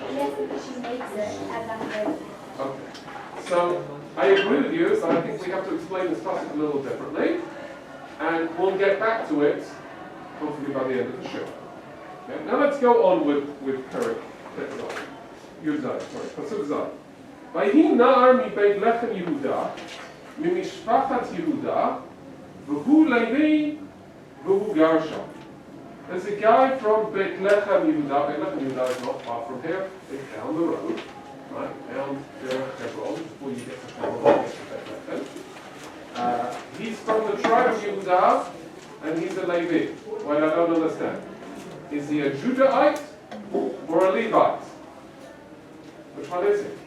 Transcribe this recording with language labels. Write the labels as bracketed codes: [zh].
[en] Yes, because she makes it as that way. Okay. So I agree with you, so I think we have to explain this passage a little differently, and we'll get back to it hopefully by the end of the show. Okay? Now let's go on with Perek Yudai, sorry, Pasuk Zay. [he] ויהי נער מבית לחם יהודה, ממשפחת יהודה, והוא לוי, והוא גר שם. [en] There's a guy from Beit Lechem Yehuda. Beit Lechem Yehuda is not far from here. It's down the road, right? Down Hebron, before you get to Hebron, you get to Beit Lechem. He's from the tribe of Yehuda, and he's a Levi. Well, I don't understand. Is he a Judahite or a Levite? Which one is he?